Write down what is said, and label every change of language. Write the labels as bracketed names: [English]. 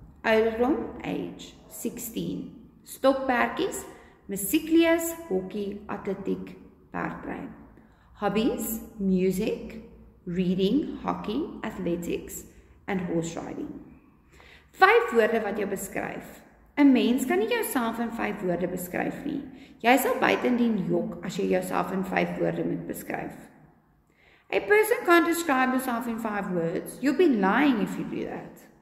[Afrikaans] Ouderdom, age, 16. Stokperdjies, musieklees, hockey, atletiek, perdry. [English] Hobbies, music, reading, hockey, athletics, and horse riding. [Afrikaans] 5 woorde wat jou beskryf. 'n Mens kan nie jouself in 5 woorde beskryf nie. Jy sal buitendien jok as jy jouself in 5 woorde moet beskryf. [English] A person can't describe yourself in 5 words. You'll be lying if you do that.